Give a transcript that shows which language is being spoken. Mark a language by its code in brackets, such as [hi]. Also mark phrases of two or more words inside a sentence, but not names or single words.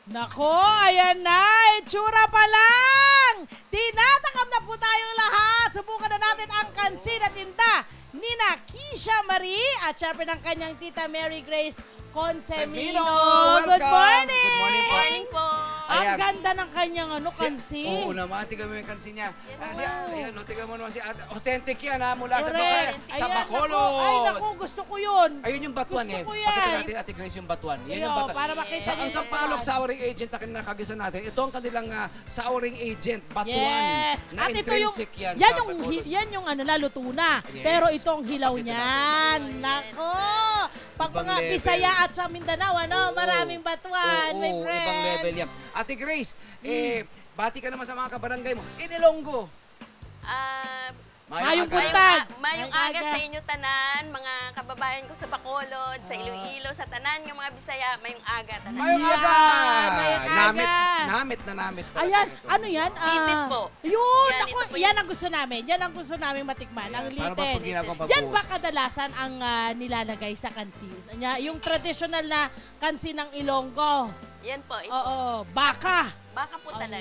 [tl] Nako, ayan na, itsura pa lang! Tinatakam na po tayong lahat. Subukan na natin ang kansi na tinda ni na Kisha Marie at syempre ng kanyang tita Mary Grace Consemino. [en] Good morning! Good morning po. [tl] Morning po. Ang Ayan. ganda ng kanyang kansi. Oo naman, tingnan mo yung kansi niya. Yes, Kasi, wow. ayan, tingnan mo naman si authentic yan ha, mula sa Correct. sa Ayan, Bacolod. naku, ay, naku, gusto ko yun. Ayun yung batuan Gusto eh. ko Pakita yan. natin, Ate Grace, yung batuan. Yan Ayo, yung batuan. para makita Ang niyo sampalok yung [en] souring agent [tl] na kinakagisa natin, ito ang kanilang [en] souring agent, [tl] batuan. Yes. Na At ito yung, intrinsic yan yan sa yung, Bacolod. yan yung laluto na. Yes. Pero itong hilaw Pakita niyan. natin. Nako. Pag Ibang mga level. Bisaya at sa Mindanao, Oo. maraming batuan, my Oo, friend. ibang level yan. Ate Grace, bati ka naman sa mga kabarangay mo. Inilonggo. [hil] Mayong aga. buntag. Mayong Mayong aga aga. sa inyo tanan, mga kababayan ko sa Bacolod, sa Iloilo, sa tanan, [tl] yung mga Bisaya, [hil] mayong aga tanan. Mayong [tl] Yan, [hil] aga. mayong aga. Namit na namit. [tl] talaga Ayan, ito. ano yan? Lited po. Yun, Yan, ako, ito po yan yung- ang gusto namin. Yan ang gusto namin matikman, ang Paano ba lited. pag ginagawa Yan ba pag-post? kadalasan ang nilalagay sa kansi? Yung traditional na kansi ng Ilonggo. Yan po, ito. Oo, baka. Baka po talaga.